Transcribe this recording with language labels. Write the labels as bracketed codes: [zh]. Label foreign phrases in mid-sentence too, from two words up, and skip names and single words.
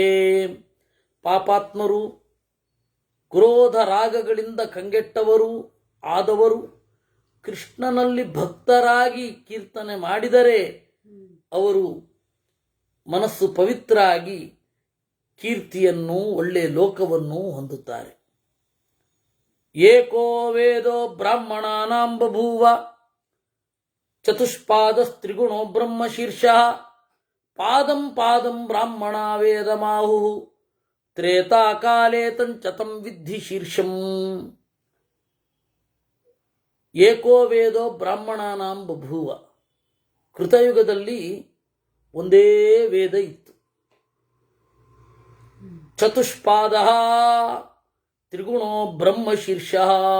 [kn] ಪಾಪಾತ್ಮರು, ಕ್ರೋಧ ರಾಗಗಳಿಂದ ಕಂಗೆಟ್ಟವರು ಆದವರು ಕೃಷ್ಣನಲ್ಲಿ ಭಕ್ತರಾಗಿ ಕೀರ್ತನೆ ಮಾಡಿದರೆ ಅವರು ಮನಸ್ಸು ಪವಿತ್ರ ಆಗಿ ಕೀರ್ತಿಯನ್ನು ಒಳ್ಳೆಯ ಲೋಕವನ್ನು ಹೊಂದುತ್ತಾರೆ. [sa] ಏಕೋ ವೇದೋ ಬ್ರಾಹ್ಮಣಾನಾಂ ಬಭೂವ ಚತುಷ್ಪಾದಸ್ತ್ರಿಗುಣೋ ಬ್ರಹ್ಮ ಶೀರ್ಷಃ ಪಾದಂ ಪಾದಂ ಬ್ರಾಹ್ಮಣ ವೇದಮಾಹು ತ್ರೇತಾಕಾಲೇ ತಂಚತಂ ವಿದ್ಧಿ ಶೀರ್ಷಂ. ಏಕೋ ವೇದೋ ಬ್ರಾಹ್ಮಣಾನಾಂ ಬಭೂವ. [kn] ಕೃತಯುಗದಲ್ಲಿ ಒಂದೇ ವೇದ ಇತ್ತು. [sa] ಚತುಷ್ಪಾದ ತ್ರಿಗುಣೋ ಬ್ರಹ್ಮ ಶೀರ್ಷಃ.